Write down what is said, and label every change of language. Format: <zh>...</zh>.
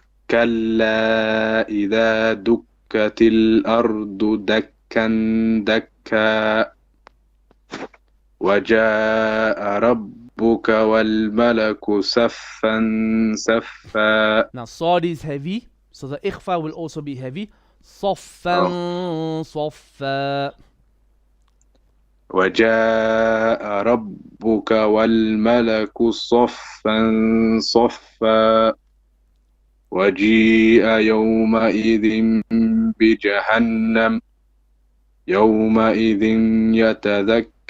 <ar>كلا إذا دكت الأرض دكا دكا وجاء ربك والملك صفا صفا.</ar> <en>Now Sad is heavy, so the ikhfa will also be heavy.</en> <ar>صفا صفا. وجاء ربك والملك صفا صفا وجيء يومئذ بجهنم يومئذ يتذكر</ar>